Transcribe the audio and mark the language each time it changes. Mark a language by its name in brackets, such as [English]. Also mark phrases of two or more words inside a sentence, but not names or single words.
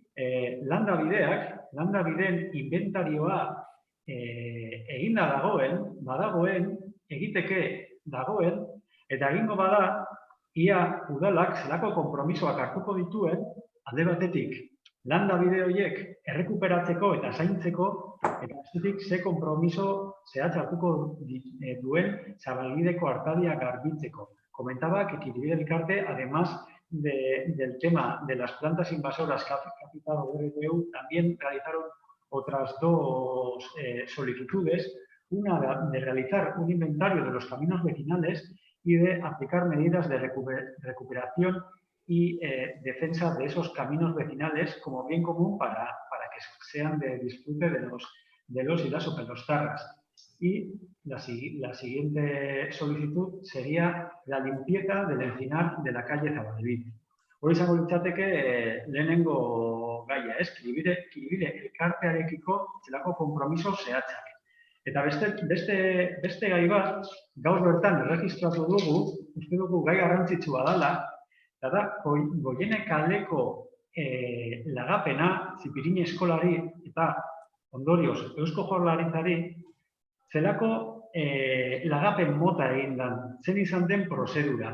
[Basque] landabideen inventarioa eginda badagoen, egiteke dagoen, eta egingo bada, ia udalak zelako konpromisoak hartuko dituen, alde batetik, landabide horiek errekuperatzeko eta zaintzeko, eta bestetik ze konpromiso zehatz hartuko duen Zabalbideko artadia garbitzeko. [Spanish] Comentaba que Kiribil Elkarte, además del tema de las plantas invasoras que ha capitado DBTU, también realizaron otras dos solicitudes, una de realizar un inventario de los caminos vecinales y de aplicar medidas de recuperación y defensa de esos caminos vecinales como bien común para que sean de disfrute de los y las sopelostarras. Y la siguiente solicitud sería la limpieza del encinar de la calle Zabalbide. [Basque] Hori izango litzateke lehenengo gaia, Kiribil elkartearekiko zelako konpromiso zehatzak. Eta beste gai bat, gaur bertan erregistratu dugu, uste dugu gai garrantzitsua dela, eta da, Goiene kaleko lagapena, Zipirini eskolari eta ondorioz Eusko Jaurlaritzari, zelako lagapen mota egin den, zen izan den prozedura.